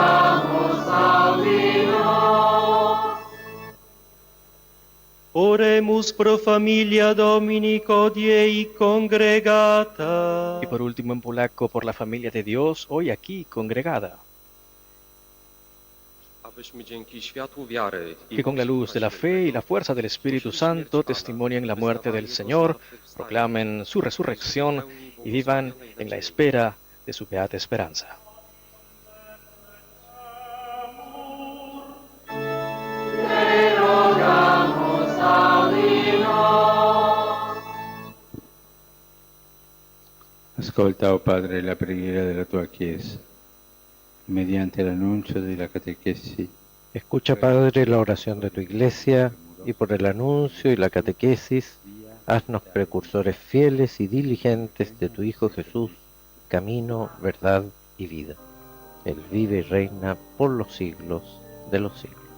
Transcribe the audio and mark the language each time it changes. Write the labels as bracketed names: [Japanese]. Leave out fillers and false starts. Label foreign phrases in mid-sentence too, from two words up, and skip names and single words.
[Latin] Oremus Oremus pro familia Domini codiei congregata. [Spanish] Y por último en polaco, por la familia de Dios, hoy aquí congregada. Que con la luz de la fe y la fuerza del Espíritu Santo testimonien la muerte del Señor, proclamen su resurrección y vivan en la espera de su beata esperanza. [Italian] Ascolta, oh Padre, la preghiera della tua Chiesa, mediante l'annuncio della catechesi. [Spanish] Escucha, Padre, la oración de tu Iglesia y por el anuncio y la catequesis, haznos precursores fieles y diligentes de tu Hijo Jesús, camino, verdad y vida. Él vive y reina por los siglos de los siglos.